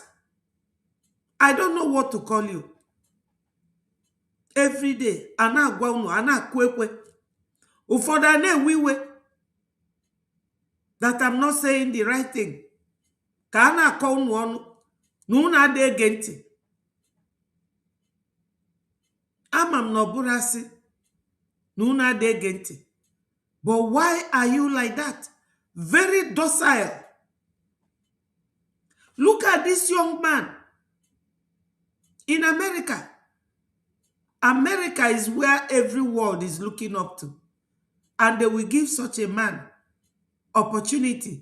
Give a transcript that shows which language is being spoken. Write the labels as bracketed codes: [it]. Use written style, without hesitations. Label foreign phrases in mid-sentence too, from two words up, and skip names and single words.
[en] I don't know what to call you. Every day, [ig] ana agwa unu, ana kwekwe. Ụfọdụ ana-ewiwe [en] that I'm not saying the right thing. [ig] Ka ana akọ unu ọnụ, na unu ada ege ntị. Ama m na ọ bụrụ asị na unu ada ege ntị. [en] But why are you like that? Very docile. Look at this young man in America. America is where every world is looking up to. And they will give such a man opportunity.